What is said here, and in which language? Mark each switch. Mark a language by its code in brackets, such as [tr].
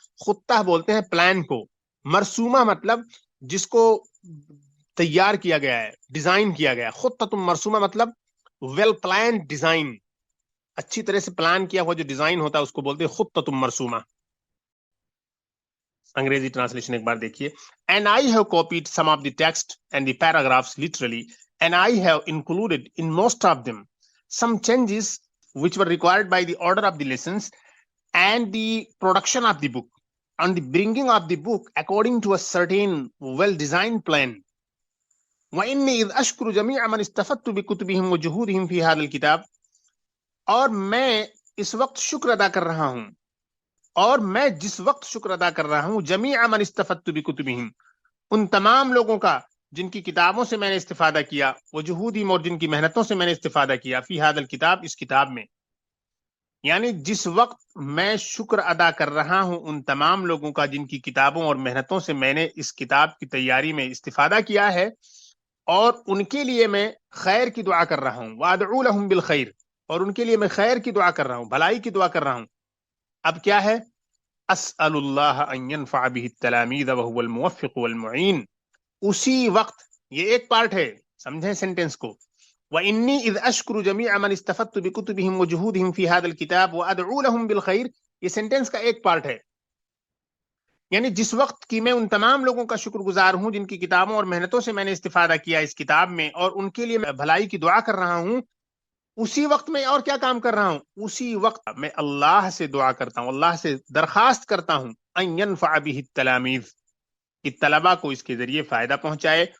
[ur] خطہ بولتے ہیں پلان کو. مرسومہ مطلب جس کو تیار کیا گیا ہے, ڈیزائن کیا گیا. خطۃ مرسومہ مطلب [en] Well planned design. [ur] اچھی طرح سے پلان کیا ہوا جو ڈیزائن ہوتا ہے اس کو بولتے ہیں خطۃ مرسومہ. انگریزی ٹرانسلیشن ایک بار دیکھیے. [en] And I have copied some of the text and the paragraphs literally, and I have included in most of them some changes which were required by the order of the lessons and the production of the book, and the bringing of the book according to a certain well-designed plan. [ar] وإني إذ أشكر جميع من استفدت بكتبهم وجهودهم في هذا الكتاب. [ur] اور میں اس وقت شکر ادا کر رہا ہوں، اور میں جس وقت شکر ادا کر رہا ہوں، [ar] جمیع من استفدت بکتبہم، [ur] ان تمام لوگوں کا جن کی کتابوں سے میں نے استفادہ کیا، وجہودہم، اور جن کی محنتوں سے میں نے استفادہ کیا، [ar] فی ھذا الکتاب، [ur] اس کتاب میں. یعنی جس وقت میں شکر ادا کر رہا ہوں ان تمام لوگوں کا جن کی کتابوں اور محنتوں سے میں نے اس کتاب کی تیاری میں استفادہ کیا ہے، اور ان کے لیے میں خیر کی دعا کر رہا ہوں. [ar] وادعو لہم بالخیر، [ur] اور ان کے لیے میں خیر کی دعا کر رہا ہوں، بھلائی کی دعا کر رہا ہوں. اب کیا ہے؟ [ar] اسأل اللہ ان ينفع به التلاميذ وهو الموفق والمعین. [ur] اسی وقت، یہ ایک پارٹ ہے، سمجھیں سینٹنس کو. [ar] وإني إذ أشكر جميع من استفدت بكتبهم وجهودهم في هذا الكتاب وأدعو لهم بالخير، [ur] یہ سینٹنس کا ایک پارٹ ہے. یعنی جس وقت کی میں ان تمام لوگوں کا شکر گزار ہوں جن کی کتابوں اور محنتوں سے میں نے استفادہ کیا اس کتاب میں، اور ان کے لیے میں بھلائی کی دعا کر رہا ہوں، اسی وقت میں اور کیا کام کر رہا ہوں؟ اسی وقت میں اللہ سے دعا کرتا ہوں، اللہ سے درخواست کرتا ہوں [ar] ان ينفع به التلاميذ، [ur] کہ طلبہ کو اس کے ذریعے فائدہ پہنچائے.